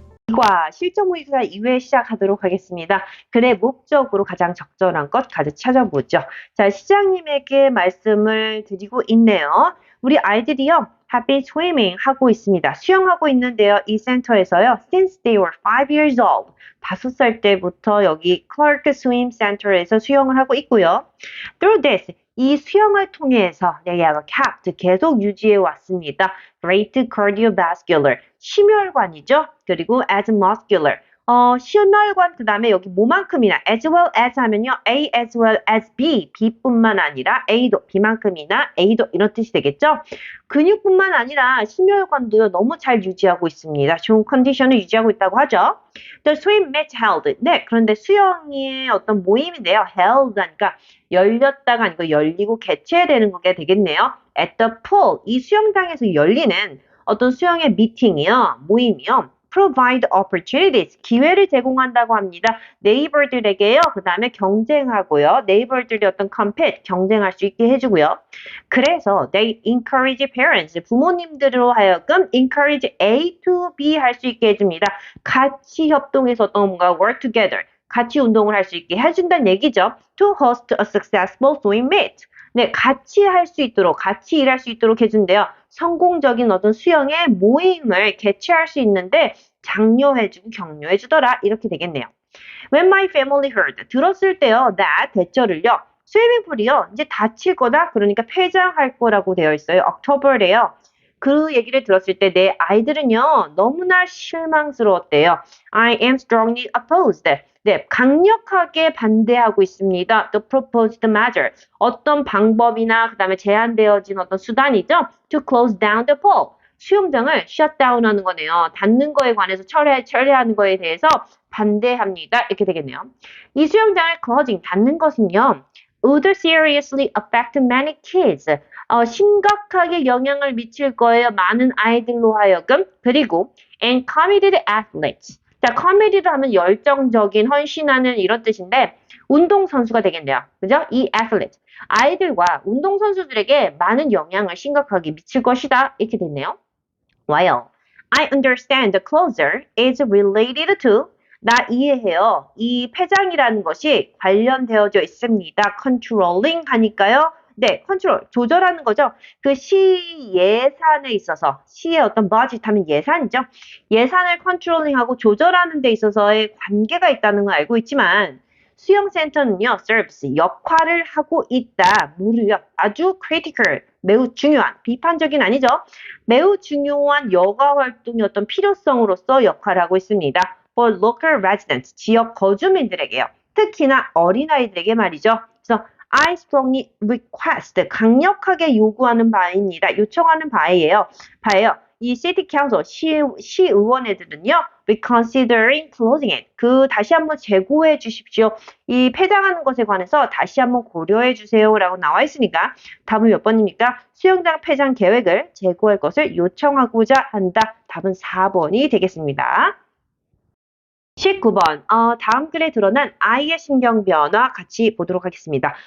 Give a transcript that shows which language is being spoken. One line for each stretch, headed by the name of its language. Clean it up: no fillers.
Korean: 이과 실존무의사 이외에 시작하도록 하겠습니다. 근의 목적으로 가장 적절한 것 가득 찾아보죠. 자, 시장님에게 말씀을 드리고 있네요. 우리 아이들이요.
English: have been swimming
Korean: 하고 있습니다. 수영하고 있는데요. 이 센터에서요.
English: since they were 5 years old.
Korean: 5살 때부터 여기 Clark Swim Center에서 수영을 하고 있고요.
English: Through this,
Korean: 이 수영을 통해서
English: they have kept
Korean: 계속 유지해 왔습니다.
English: Great cardiovascular,
Korean: 심혈관이죠. 그리고
English: as muscular,
Korean: 심혈관 그 다음에 여기 뭐만큼이나
English: as well as
Korean: 하면요. A as well as B, B뿐만 아니라 A도 B만큼이나 A도 이런 뜻이 되겠죠. 근육뿐만 아니라 심혈관도요. 너무 잘 유지하고 있습니다. 좋은 컨디션을 유지하고 있다고 하죠.
English: The swim match held.
Korean: 네, 그런데 수영의 어떤 모임인데요. held 하니까 열렸다가 아니고 열리고 개최되는 게 되겠네요.
English: At the pool,
Korean: 이 수영장에서 열리는 어떤 수영의 미팅이요, 모임이요.
English: provide opportunities,
Korean: 기회를 제공한다고 합니다. 네이버들에게요. 그 다음에 경쟁하고요. 네이버들이 어떤 compete, 경쟁할 수 있게 해주고요.
English: 그래서 they encourage parents,
Korean: 부모님들로 하여금
English: encourage A to B
Korean: 할 수 있게 해줍니다. 같이 협동해서 어떤 뭔가
English: work together,
Korean: 같이 운동을 할 수 있게 해준다는 얘기죠.
English: To host a successful swim meet.
Korean: 네, 같이 할 수 있도록, 같이 일할 수 있도록 해준대요. 성공적인 어떤 수영의 모임을 개최할 수 있는데 장려해주고 격려해주더라. 이렇게 되겠네요.
English: When my family heard,
Korean: 들었을 때요, that, 대절을요, 스위밍풀이요, 이제 닫힐 거다? 그러니까 폐장할 거라고 되어 있어요. October래요. 그 얘기를 들었을 때 내 아이들은요, 너무나 실망스러웠대요.
English: I am strongly opposed.
Korean: 네, 강력하게 반대하고 있습니다.
English: The proposed measure.
Korean: 어떤 방법이나 그 다음에 제한되어진 어떤 수단이죠.
English: To close down the pool.
Korean: 수영장을 shutdown 하는 거네요. 닫는 거에 관해서 처리하는 거에 대해서 반대합니다. 이렇게 되겠네요. 이 수영장을 closing, 닫는 것은요.
English: would seriously affect many kids.
Korean: 심각하게 영향을 미칠 거예요. 많은 아이들로 하여금.
English: 그리고 and committed athletes.
Korean: 자, committed를 하면 열정적인, 헌신하는 이런 뜻인데 운동선수가 되겠네요. 그죠? 이 athlete. 아이들과 운동선수들에게 많은 영향을 심각하게 미칠 것이다. 이렇게 됐네요.
English: While I understand the closer is related to
Korean: 나 이해해요. 이 폐장이라는 것이 관련되어져 있습니다. controlling 하니까요. 네, 컨트롤, 조절하는 거죠. 그 시 예산에 있어서, 시의 어떤 budget 하면 예산이죠. 예산을 컨트롤링하고 조절하는 데 있어서의 관계가 있다는 걸 알고 있지만, 수영센터는요, service, 역할을 하고 있다. 무려 아주 critical, 매우 중요한, 비판적인 아니죠. 매우 중요한 여가 활동의 어떤 필요성으로서 역할을 하고 있습니다.
English: For local residents,
Korean: 지역 거주민들에게요. 특히나 어린아이들에게 말이죠. 그래서
English: I strongly request,
Korean: 강력하게 요구하는 바입니다. 요청하는 바예요.
English: 이 city council,
Korean: 시의원애들은요,
English: reconsidering closing it.
Korean: 다시 한번 재고해 주십시오. 이 폐장하는 것에 관해서 다시 한번 고려해 주세요. 라고 나와 있으니까 답은 몇 번입니까? 수영장 폐장 계획을 재고할 것을 요청하고자 한다. 답은 4번이 되겠습니다. 19번, 다음 글에 드러난 아이의 신경 변화 같이 보도록 하겠습니다.